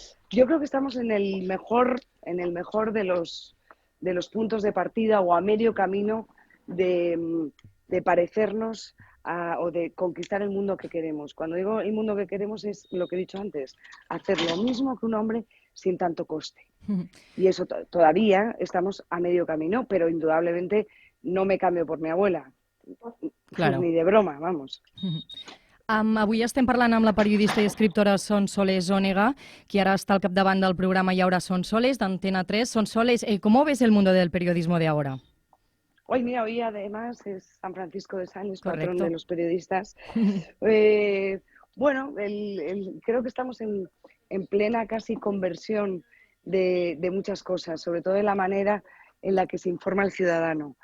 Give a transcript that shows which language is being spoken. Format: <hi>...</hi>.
<es>Yo creo que estamos en el mejor de los puntos de partida o a medio camino de parecernos o de conquistar el mundo que queremos. Cuando digo el mundo que queremos es lo que he dicho antes, hacer lo mismo que un hombre sin tanto coste. Y eso todavía estamos a medio camino, pero indudablemente no me cambio por mi abuela. Claro. Ni de broma, vamos.</es> <ca>Avui estem parlant amb la periodista i escriptora Sonsoles Onega, que ara està al capdavant del programa Y ahora Sonsoles, d'Antena 3.</ca> <es>Sonsoles, ¿cómo ves el mundo del periodismo de ahora? Hoy, mira, hoy además es San Francisco de Sales, patrón Correcto. de los periodistas. Bueno, creo que estamos en plena casi conversión de muchas cosas, sobre todo de la manera en la que se informa al ciudadano.</es>